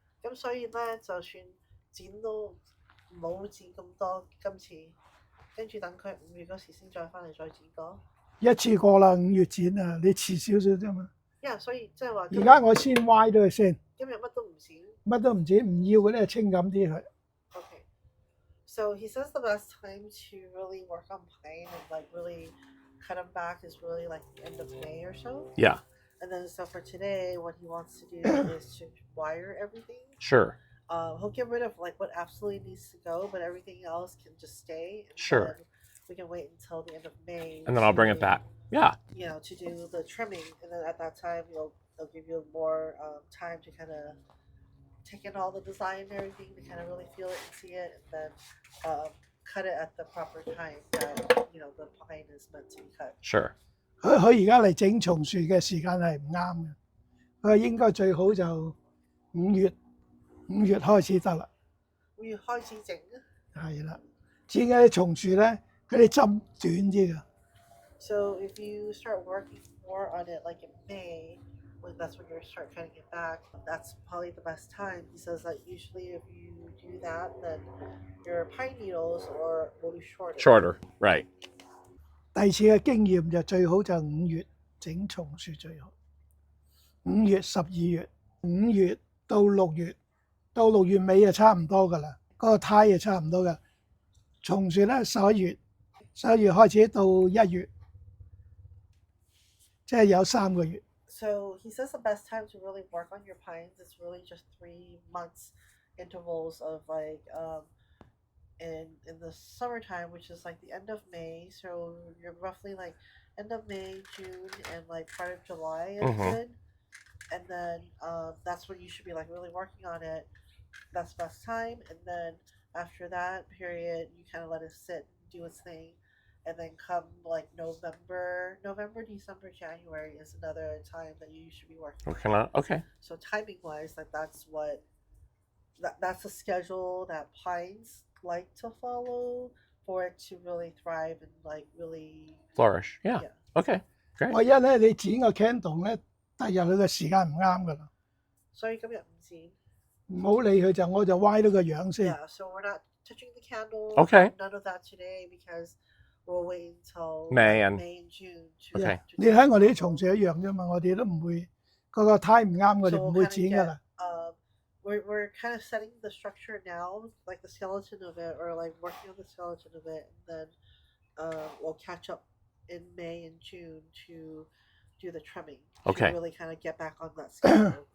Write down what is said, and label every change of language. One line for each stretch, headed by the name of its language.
Cantonese: 咁所以咧，就算剪都唔好剪咁多今次，跟住等佢5月嗰時先再翻嚟再剪過。一次過啦，5月剪啊，你遲少少啫嘛。所以即係話。而家我先歪咗佢先。今日乜都唔剪。乜都唔剪，唔要嘅咧清咁啲佢。
English: Okay. So he says the best time to really work on pine and like really cut them back is really like the end of May or so. Yeah. And then so for today, what he wants to do is to wire everything. Sure. He'll get rid of like what absolutely needs to go, but everything else can just stay. And Sure. then we can wait until the end of May. And then I'll bring it back. Yeah. To do the trimming, and then at that time, they'll give you more time to kind of take in all the design and everything to kind of really feel it and see it, and then cut it at the proper time that the pine is meant to be cut. Sure.
Cantonese: 佢而家嚟整松樹嘅時間係唔啱嘅，佢應該最好就5月開始得啦。 5月開始整。係啦，剪嗰啲松樹咧，佢啲針短啲㗎。
English: So if you start working more on it like in May, that's when you start cutting it back. That's probably the best time. He says that usually if you do that, then your pine needles will be shorter. Shorter, right.
Cantonese: 第二次嘅經驗就最好就5月整松樹最好，5月、12月、5月到6月，到6月尾就差唔多噶啦，嗰、個胎就差唔多噶。松樹咧11月開始到1月，即係有3個月。
English: So he says the best time to really work on your pines is really just 3 months intervals of like in the summertime, which is like the end of May. So you're roughly like end of May, June, and like part of July is good. And then that's when you should be like really working on it. That's best time. And then after that period, you kind of let it sit, do its thing. And then come like November, December, January is another time that you should be working on. Okay. So timing wise, like that's a schedule that pines like to follow for it to really thrive and like really flourish. Yeah. Okay. Great.
Cantonese: 唯一咧，你剪個 candle 咧，第日佢嘅時間唔啱噶啦。所以今日唔剪。唔好理佢我就歪咗個樣先。
English: Yeah, so we're not touching the candle. Okay. None of that today because we'll wait until May and June. Okay.
Cantonese: 你睇我哋啲松樹一樣啫嘛，我哋都唔會嗰個胎唔啱，我哋唔會剪噶啦。
English: We're kind of setting the structure now, like the skeleton of it, or like working on the skeleton of it, and then we'll catch up in May and June to do the trimming. Okay. To really kind of get back on that schedule.